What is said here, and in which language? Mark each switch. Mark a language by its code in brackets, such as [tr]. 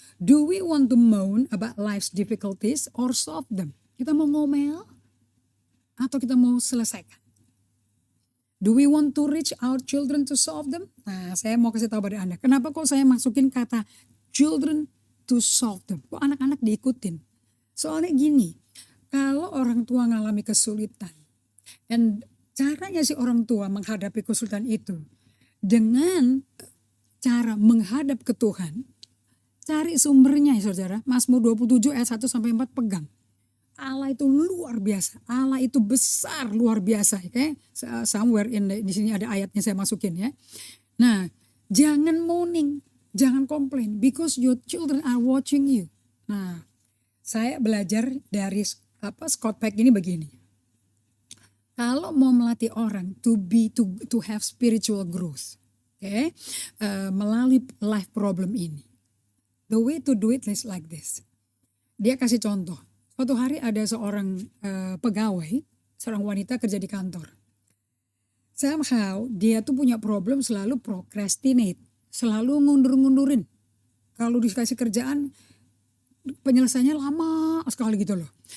[en] Do we want to moan about life's difficulties or solve them? [id] Kita mau ngomel atau kita mau selesaikan? [en] Do we want to reach our children to solve them? [id] Nah, saya mau kasih tahu pada Anda. Kenapa kok saya masukin kata [en] children to solve them? [id] Kok anak-anak diikutin? Soalnya gini, kalau orang tua ngalami kesulitan, dan caranya si orang tua menghadapi kesulitan itu dengan cara menghadap ke Tuhan, cari sumbernya ya saudara. Mazmur 27 ayat 1-4 pegang. Allah itu luar biasa, Allah itu besar luar biasa, somewhere di sini ada ayatnya saya masukin ya. Nah, jangan moaning, jangan komplain, [en] because your children are watching you. [id] Nah, saya belajar dari Scott Peck ini begini. Kalau mau melatih orang [en] to have spiritual growth, okay, melalui life problem ini, the way to do it is like this. [id] Dia kasih contoh. Suatu hari ada seorang pegawai, seorang wanita kerja di kantor. Somehow dia tuh punya problem selalu procrastinate, selalu ngundur-ngundurin. Kalau dikasih kerjaan penyelesaiannya lama sekali gitu loh.